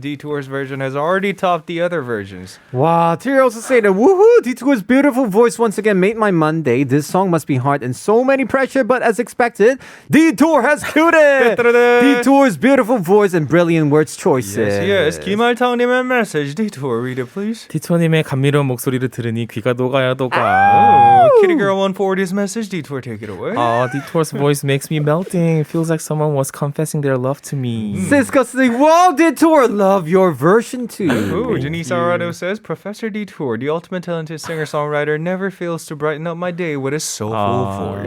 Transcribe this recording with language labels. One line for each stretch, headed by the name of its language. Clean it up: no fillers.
English: Detour's version has already topped the other versions. Wow, Terry also saying that woohoo, Detour's beautiful voice once again made my Monday. This song must be hard and so many pressure, but as expected, Detour has killed it. Detour's beautiful voice and brilliant words choices. Yes, 김알타오님의 message. Detour, read it please.
Korean: 디토님의 감미로운 목소리를 들으니 귀가 녹아요 녹아.
English: Oh, Kitty Girl 140's message. Detour, take it away. Detour's voice makes me melting. Feels like someone was confessing their love to me. Siska saying, wow, Detour, love your version too. Ooh, Denise Arado says, Professor Detour, the ultimate talented singer-songwriter, never fails to brighten up my day with his soulful voice.